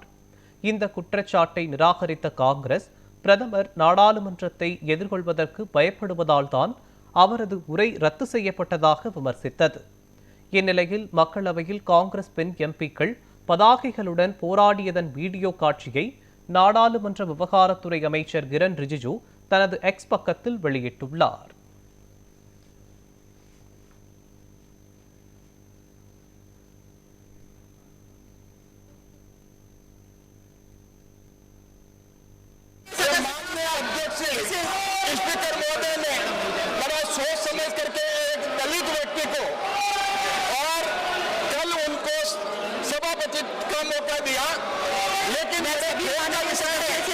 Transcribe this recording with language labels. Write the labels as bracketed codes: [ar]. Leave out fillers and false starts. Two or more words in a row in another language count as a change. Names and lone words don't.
[ta] இந்த குற்றச்சாட்டை நிராகரித்த காங்கிரஸ், பிரதமர் நாடாளுமன்றத்தை எதிர்கொள்வதற்கு பயப்படுவதால் தான் அவரது உரை ரத்து செய்யப்பட்டதாக விமர்சித்தது. இந்நிலையில் மக்களவையில் காங்கிரஸ் பெண் எம்பிக்கள் பதாகைகளுடன் போராடியதன் வீடியோ காட்சியை நாடாளுமன்ற விவகாரத்துறை அமைச்சர் கிரண் ரிஜிஜு தனது எக்ஸ் பக்கத்தில் வெளியிட்டுள்ளார். [hi] स्पीकर महोदय ने बड़ा सोच समझ करके एक दलित व्यक्ति को और कल उनको सभापति का मौका दिया, लेकिन मेरे भी विषय है